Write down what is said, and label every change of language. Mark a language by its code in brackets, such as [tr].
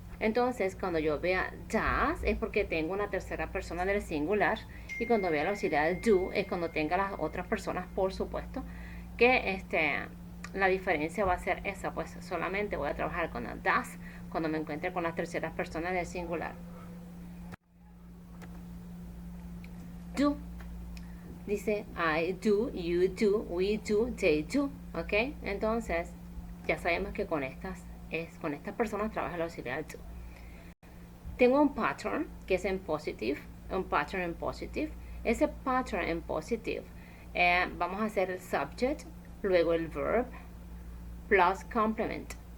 [es] Entonces, cuando yo vea does, es porque tengo una tercera persona del singular. Y cuando vea el auxiliar do, es cuando tenga las otras personas, por supuesto. Que la diferencia va a ser esa. Pues solamente voy a trabajar con el does cuando me encuentre con las terceras personas del singular. [en] Do. [es] Dice [en] I do, you do, we do, they do. [es] ¿Ok? Entonces, ya sabemos que con estas personas trabaja el auxiliar do. Tengo un pattern que es en positive, un pattern en positive. Ese pattern en positive, vamos a hacer el subject, luego el verb, [en] plus complement.